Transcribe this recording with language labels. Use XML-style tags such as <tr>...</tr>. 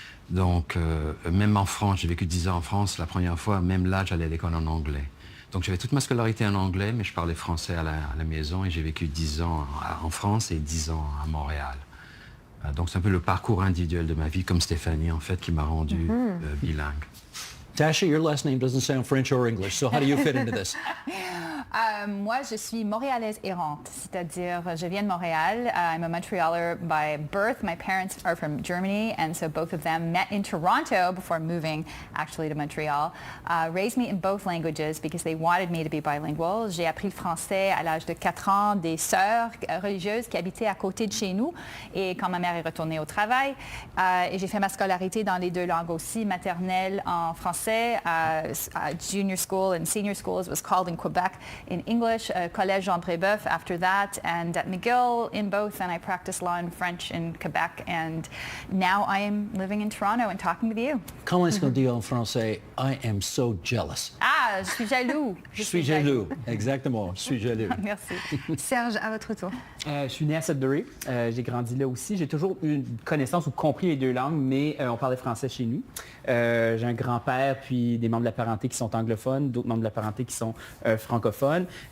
<fr>Donc même en France, j'ai vécu 10 ans en France, la première fois, même là, j'allais à l'école en anglais. Donc j'avais toute ma scolarité en anglais, mais je parlais français à la maison et j'ai vécu 10 ans en France et 10 ans à Montréal. Donc c'est un peu le parcours individuel de ma vie, comme Stéphanie en fait, qui m'a rendu bilingue.</fr> <en>Tasha, your last name doesn't sound French or English, so how do you fit into this?</en> <fr>Moi, je suis montréalaise errante, c'est-à-dire je viens de Montréal.</fr> <en>I'm a Montrealer by birth. My parents are from Germany, and so both of them met in Toronto before moving actually to Montreal. Raised me in both languages because they wanted me to be bilingual.</en> <fr>J'ai appris le français à l'âge de 4 ans des sœurs religieuses qui habitaient à côté de chez nous et quand ma mère est retournée au travail. Et j'ai fait ma scolarité dans les deux langues aussi, maternelle en français,</fr> <en>junior school and senior school as it was called in Quebec, in English, Collège Jean Brébeuf after that, and at McGill in both, and I practiced law in French in Quebec, and now I am living in Toronto and talking with you.</en> <fr>Comment est-ce qu'on dit en français?</fr> <en>I am so jealous.</en> <fr>Ah, je suis jaloux. Je suis jaloux. Exactement, je suis jaloux. Merci. Serge, à votre tour. Je suis né à Sudbury. J'ai grandi là aussi. J'ai toujours eu une connaissance ou compris les deux langues, mais on parlait français chez nous. J'ai un grand-père puis des membres de la parenté qui sont anglophones, d'autres membres de la parenté qui sont francophones.</fr>